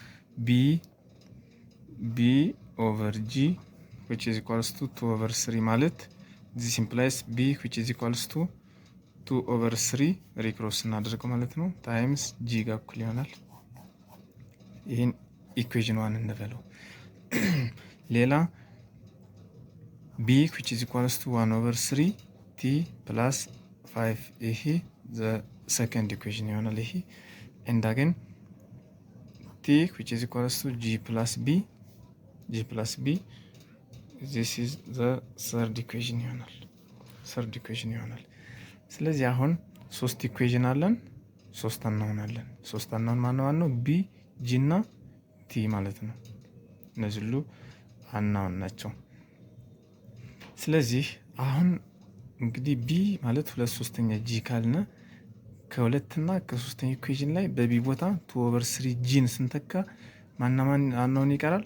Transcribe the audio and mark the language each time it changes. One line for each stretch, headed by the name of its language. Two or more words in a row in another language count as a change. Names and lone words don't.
Amharic: ቢ ኦቨር ጂ
English: which is equals to 2 over 3
Amharic: ማለት
English: this implies b which is equals to 2 over 3
Amharic: ሪክሮስ እናደርገው ማለት ነው ታይምስ ጂ ጋር እኩል ይሆናል። ይህን ኢኩዌሽን 1 እንበለው። ሌላ
English: b which is equals to 1 over 3 t plus 5 ይሄ the second equation
Amharic: ይሆናል። ይሄ
English: and again t which is equals to g plus b this is the third equation
Amharic: ይሆናል። ስለዚህ አሁን 3 ኢኩዌሽን አለን፣ 3 አናውናለን። 3 አናውን ማን ነው? b g እና t ማለት ነው። እነዚህ ሁሉ አናውን ናቸው። ስለዚህ አሁን እንግዲህ b ማለት 2/3 g ካልነ ከሁለትና ከ3ኛ ኢኩዌሽን ላይ በቢ ቦታ 2 over 3 ጂን ስንተካ ማን አናውን ይቀራል?